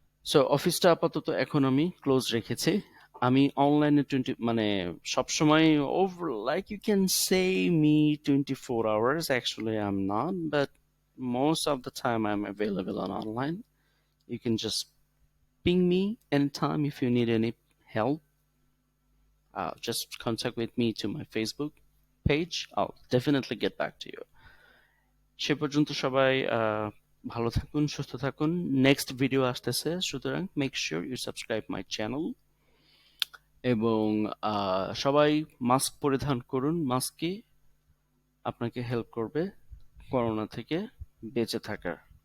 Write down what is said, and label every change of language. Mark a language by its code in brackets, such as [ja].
[en] so [bn] অফিসটা আপাতত এখন আমি ক্লোজ রেখেছি। আমি অনলাইনে মানে সবসময়, [en] Over like you can say me 24 hours, actually I am not, but most of the time I'm available on online. You can just ping me anytime if you need any help. Just contact with me to my Facebook page. I'll definitely get back to you. [bn] সে পর্যন্ত সবাই ভালো থাকুন, সুস্থ থাকুন। [en] next video [bn] আসতেছে, সুতরাং [en] Make sure you subscribe my channel. [bn] এবং সবাই মাস্ক পরিধান করুন, মাস্কই আপনাকে হেল্প করবে করোনা থেকে বেঁচে থাকার।